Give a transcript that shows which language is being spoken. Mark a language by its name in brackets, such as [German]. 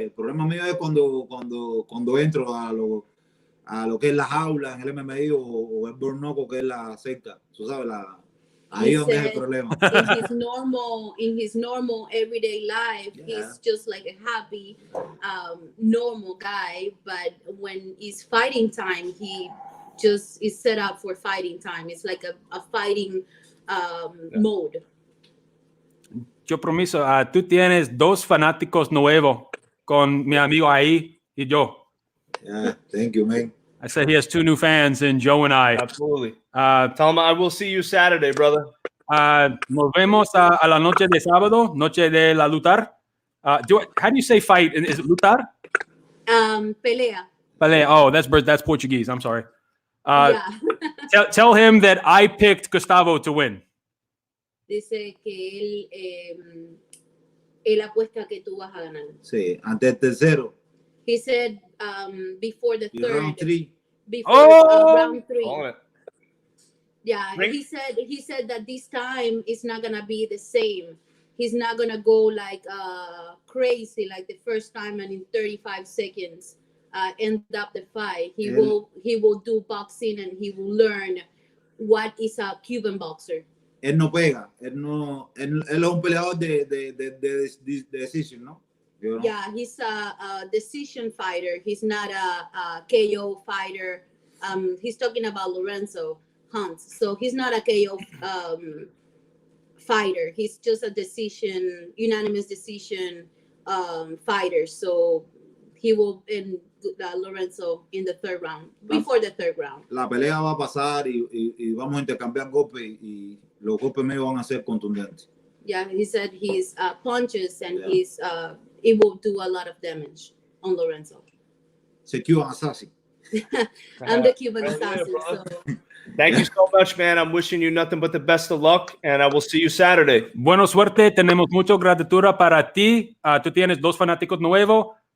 [Spanish] El problema mío es cuando entro a lo que es la jaula en el MMA o el Bornoco, que es la secta, ¿tú sabes? Ahí donde es el problema. [English] In his normal everyday life, he's just like a happy, normal guy. But when it's fighting time, he just is set up for fighting time. It's like a fighting mode. [Spanish] Yo promiso, tú tienes 2 fanáticos nuevos con mi amigo ahí y yo. [English] Yeah, thank you, man. I said he has 2 new fans, and Joe and I. Absolutely. Tell him I will see you Saturday, brother. [Spanish] Nos vemos a la noche de sábado, noche de la lutar. [English] How do you say fight? Is it lutar? [Spanish] Pelea. [English] Pelea. Oh, that's Portuguese. I'm sorry. Yeah. Tell him that I picked Gustavo to win. [Spanish] Dice que él apuesta que tú vas a ganar. Sí, ante el tercero. [English] He said before the third. Round 3. Before round 3. Oh, yeah, he said that this time it's not gonna be the same. He's not gonna go like crazy like the first time and in 35 seconds end up the fight. He will do boxing and he will learn what is a Cuban boxer. [Spanish] Él no pega, él es un peleador de decision, ¿no? [English] Yeah, he's a decision fighter. He's not a KO fighter. He's talking about Lorenzo Hunt. So he's not a KO fighter. He's just a unanimous decision fighter. So he will end Lorenzo in the 3rd round, before the 3rd round. La pelea va a pasar y vamos a intercambiar golpes y los golpes míos van a ser contundentes. Yeah, he said his punches and it will do a lot of damage on Lorenzo. It's a Cuban assassin. I'm the Cuban assassin. So. Thank you so much, man. I'm wishing you nothing but the best of luck, and I will see you Saturday. [Spanish] Buena suerte. Tenemos mucha gratitud para ti. Tú tienes 2 fanáticos nuevos.